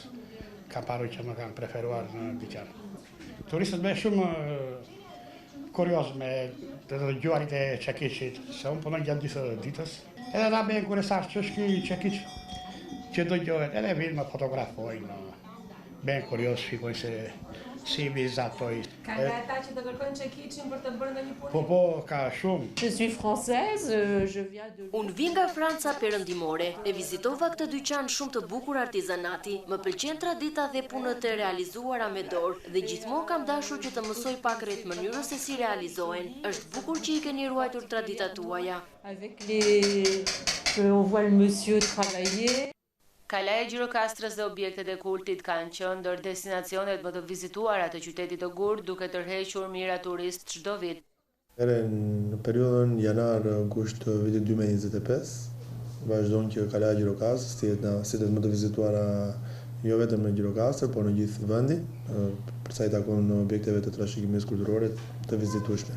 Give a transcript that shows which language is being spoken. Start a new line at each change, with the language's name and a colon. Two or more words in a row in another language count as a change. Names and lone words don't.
Albanian: Kam paru që më kanë preferuar në dyqan. Turistët me shumë kurios me të dëgjuarit e Çekiçit, se unë punoj gjatë gjithë ditës. Edhe na bëjnë kuriozar ç'është ky Çekiç që dëgjohet, edhe vinë më fotografojnë, bëjnë kurioz, shikojnë se si vizatoj. Ka nga ata që të kërkojnë Çekiçin për të bërë ndonjë punë? Po, ka shumë.
French: Je suis française, je viens de...
Albanian: Unë vi nga Franca perëndimore, e vizitova këtë dyqan shumë të bukur artizanati, më pëlqen tradita dhe punët e realizuara me dorë dhe gjithmonë kam dashur që të mësoj pak rreth mënyrës se si realizohen. Është bukur që I keni ruajtur traditat tuaja.
French: Avec les... on voit le monsieur travailler.
Albanian: Kalaja e Gjirokastrës dhe objektet e kultit kanë qenë ndër destinacionet më të vizituara të qytetit të Gurt, duke tërhequr mijëra turistë çdo vit. Në periudhën janar-gusht të vitit 2025, vazhdon që Kalaja e Gjirokastrës të jetë nga sitetet më të vizituara jo vetëm në Gjirokastër, por në gjithë vendin, për sa I takon objekteve të trashëgimisë kulturore të vizitueshme.